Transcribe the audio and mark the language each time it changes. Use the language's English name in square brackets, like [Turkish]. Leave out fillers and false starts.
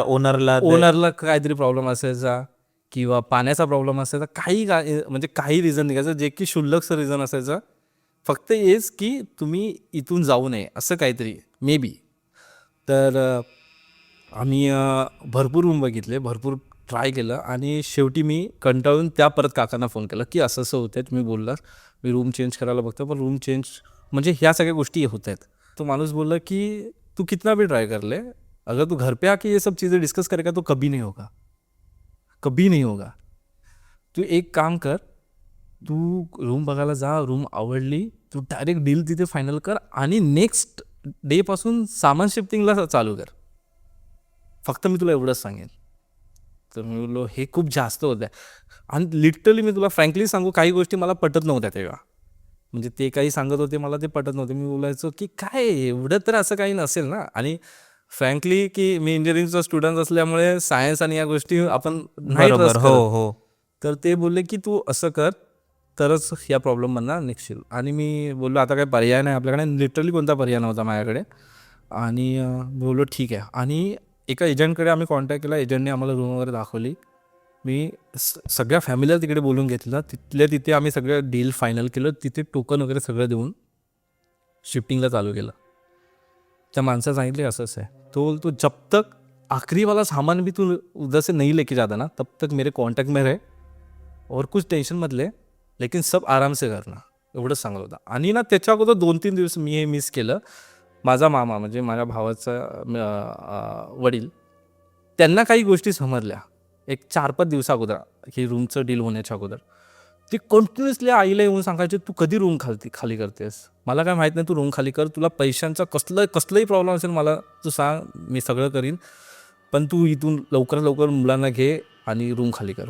[Marathi] ओनरला काहीतरी प्रॉब्लेम असायचा किंवा पाण्याचा प्रॉब्लेम असायचा, म्हणजे काही रिझन निघायचं, जे की क्षुल्लकचं रिझन असायचं, फक्त हेच की तुम्ही इथून जाऊ नये असं काहीतरी मे बी. तर आम्ही भरपूर रूम बघितले, भरपूर ट्राय केलं आणि शेवटी मी कंटाळून त्या परत काकांना फोन केला की असं असं होतं आहे, तुम्ही बोलला मी रूम चेंज करायला बघतो, पण रूम चेंज म्हणजे ह्या सगळ्या गोष्टी होत आहेत. तो माणूस बोलला की [Hindi] तू कितना भी ट्राय कर ले, अगर तू घर पे आके ये सब चीज़ें डिस्कस करेगा तो कभी नहीं होगा, कभी नहीं होगा. [Marathi] तू एक काम कर, तू रूम बघायला जा, रूम आवडली, तू डायरेक्ट डील तिथे फायनल कर आणि नेक्स्ट डेपासून सामान शिफ्टिंगला चालू कर, फक्त मी तुला एवढंच सांगेन. तर मी बोललो हे खूप जास्त होतं आहे. आणि लिटरली मी तुला फ्रँकली सांगू, काही गोष्टी मला पटत नव्हत्या तेव्हा, म्हणजे ते काही सांगत होते मला ते पटत नव्हते. मी बोलायचो की काय एवढं तर असं काही नसेल ना. आणि फ्रँकली की मी इंजिनिअरिंगचा स्टुडंट असल्यामुळे सायन्स आणि या गोष्टी आपण नाही बरोबर. [English] trust [Marathi] हो करत. हो. तर ते बोलले की तू असं कर तरच या प्रॉब्लेममधनं निघशील. आणि मी बोललो आता काही पर्याय नाही आपल्याकडे, लिटरली कोणता पर्याय नव्हता माझ्याकडे. आणि बोललो ठीक आहे. आणि एका एजंटकडे आम्ही कॉन्टॅक्ट केला, एजंटने आम्हाला रूम वगैरे दाखवली मी सगळ्या फॅमिलीला तिकडे बोलून घेतलं. तिथल्या तिथे आम्ही सगळं डील फायनल केलं. तिथे टोकन वगैरे सगळं देऊन शिफ्टिंगला चालू केलं. त्या माणसाला सांगितले असंच आहे. [Hindi] तो बोलतो जब तक आखिरी वाला सामान भी तू उधर से नहीं लेके जाता ना तब तक मेरे कॉन्टॅक्ट में रहे और कुछ टेन्शन मत ले लेकिन सब आराम से करना, [Marathi] एवढंच सांगत होता. आणि ना त्याच्या अगोदर 2-3 दिवस मी हे मिस केलं. माझा मामा म्हणजे माझ्या भावाचा वडील, त्यांना काही गोष्टी समजल्या एक 4-5 दिवसा अगोदर, की रूमचं डील होण्याच्या अगोदर. ते कंटिन्युअसली आईला येऊन सांगायचे तू कधी रूम खाली करतेस, मला काय माहीत नाही, तू रूम खाली कर, तुला पैशांचा कसलाही प्रॉब्लेम असेल मला तू सांग, मी सगळं करीन, पण तू इथून लवकरात लवकर मुलांना घे आणि रूम खाली कर.